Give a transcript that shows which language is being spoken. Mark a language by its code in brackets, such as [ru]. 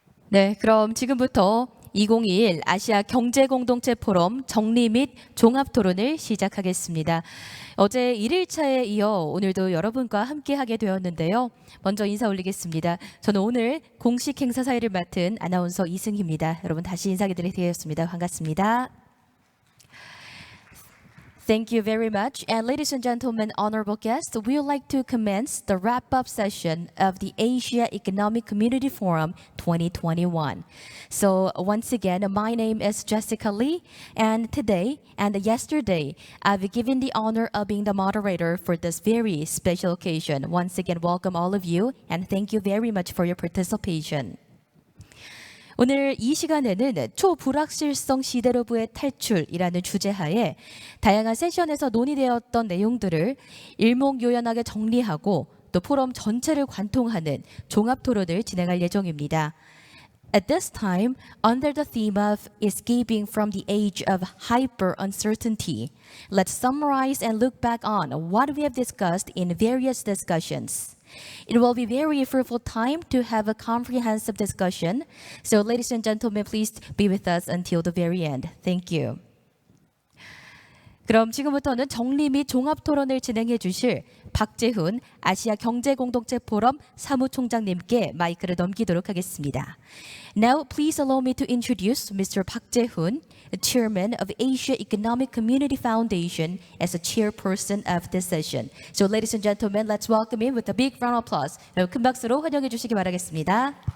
[ko] 네, 그럼 지금부터 2021 아시아경제공동체포럼 정리 및 종합토론을 시작하겠습니다. 어제 1일차에 이어 오늘도 여러분과 함께하게 되었는데요. 먼저 인사 올리겠습니다. 저는 오늘 공식 행사 사회를 맡은 아나운서 이승희입니다. 여러분 다시 인사드리겠습니다. 반갑습니다. [en] Thank you very much. And ladies and gentlemen, honorable guests, we would like to commence the wrap-up session of the Asia Economic Community Forum 2021. So once again, my name is Jessica Lee, and today and yesterday, I've given the honor of being the moderator for this very special occasion. Once again, welcome all of you, and thank you very much for your participation. [ko] 오늘 이 시간에는 초불확실성 시대로부의 탈출이라는 주제하에 다양한 세션에서 논의되었던 내용들을 일목요연하게 정리하고 또 포럼 전체를 관통하는 종합 토론을 진행할 예정입니다. [en] At this time, under the theme of escaping from the age of hyper uncertainty, let's summarize and look back on what we have discussed in various discussions. It will be very fruitful time to have a comprehensive discussion. So ladies and gentlemen, please be with us until the very end. Thank you. [ko] 그럼 지금부터는 정리 및 종합 토론을 진행해 주실 박재훈 아시아경제공동체포럼 사무총장님께 마이크를 넘기도록 하겠습니다. [en] Now, please allow me to introduce Mr. Park Jae-hoon, Chairman of Asia Economic Community Foundation, as the chairperson of this session. So, ladies and gentlemen, let's welcome him with a big round of applause. [ko] 큰 박수로 환영해 주시기 바라겠습니다.